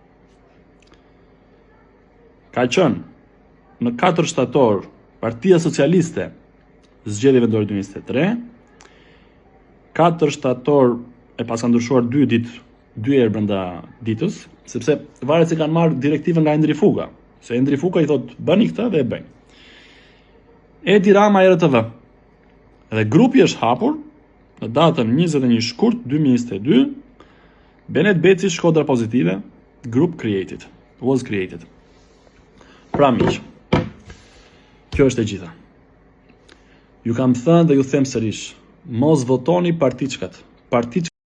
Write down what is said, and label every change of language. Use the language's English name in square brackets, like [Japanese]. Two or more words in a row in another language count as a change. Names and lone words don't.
[Albanian] Ka qenë në 4 shtator Partia Socialiste, zgjedhje vendore 2023, 4 shtator e pas ka ndryshuar 2 herë brenda ditës, sepse varet se kanë marrë direktivën nga Endri Fuga, se Endri Fuga i thot bëni këtë dhe e bëjnë. Edi Rama RTV. Dhe grupi është hapur në datën 21 shkurt 2022, Benet Beci Shkodra Pozitive, [English] group was created. [Albanian] Pra miq, kjo është e gjitha. Ju kam thënë dhe ju them sërish, mos votoni partiçkat.